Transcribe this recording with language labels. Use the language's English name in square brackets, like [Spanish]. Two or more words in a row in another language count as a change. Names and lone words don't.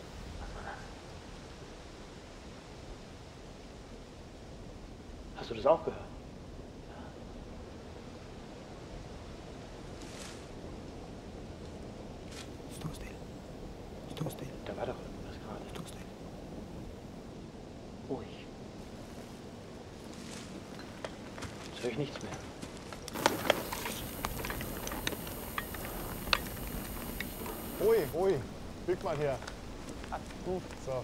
[German] Hast du das auch gehört? [Danish] Stå stille. Stå stille. [German] Da war doch irgendwas gerade. [Danish] Stå stille. [German] Ruhig. Jetzt höre ich nichts mehr. Ruhig, ruhig. Bück mal her. Gut, so.